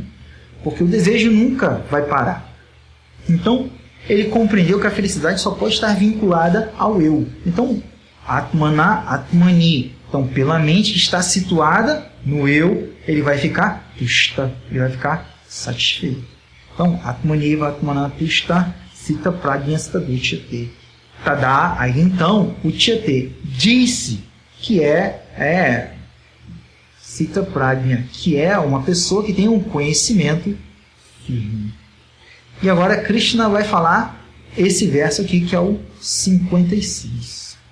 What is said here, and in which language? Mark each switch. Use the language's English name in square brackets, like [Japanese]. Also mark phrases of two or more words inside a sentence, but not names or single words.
[Portuguese] Porque o desejo nunca vai parar. Então ele compreendeu que a felicidade só pode estar vinculada ao eu. Então, [Sanskrit] Atmana, Atmani, [Portuguese] Então, pela mente que está situada no eu, ele vai ficar tushta, ele vai ficar satisfeito. Então, [Sanskrit] Atmaniva Atmana tushta sita prajnasta duchyate. [Portuguese] Tadá, aí então, o Uchyate disse que é [Sanskrit] Sita Prajna, [Portuguese] que é uma pessoa que tem um conhecimento firme. E agora Krishna vai falar esse verso aqui, que é o 56.